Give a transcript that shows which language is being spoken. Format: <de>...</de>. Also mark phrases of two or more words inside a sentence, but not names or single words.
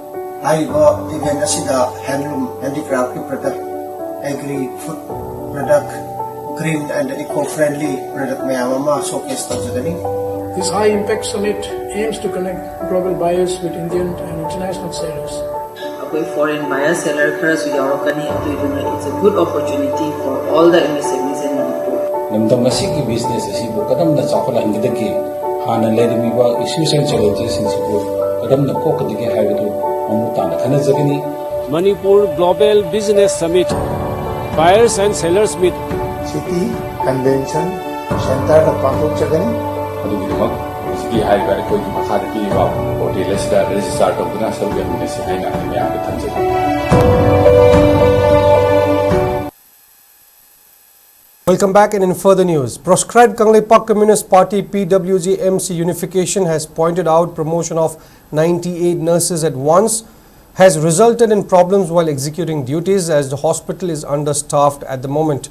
<mni>I event asida</mni> <en>handloom, handicraft product, agri-food product, green and eco-friendly product</en> <mni>mayamama showcase tajagani.</mni> <en>This high-impact summit aims to connect global buyers with Indian and international sellers. Foreign buyer-seller it's a good opportunity for all the MSMEs in Manipur.</en> <mni>Namdam asigi business asibu kadamna chakala ingidagi hana lerimiba</mni> <en>issues and challenges</en> <mni>in sibu kadamna kokadigi haibadu mamutana khanajagani.</mni> <en>Manipur Global Business Summit Buyers and Sellers Meet</en> <mni>City Convention Center of Pangok Chagani. Adugimak sigi haiba aikogi makhada piriba hotel asida register tawduna sarve minasi haina miyam thamjagi.</mni> <en>Welcome back, and in further news, proscribed Kangleipak Communist Party PWG MC unification has pointed out promotion of 98 nurses at once has resulted in problems while executing duties as the hospital is understaffed at the moment.</en>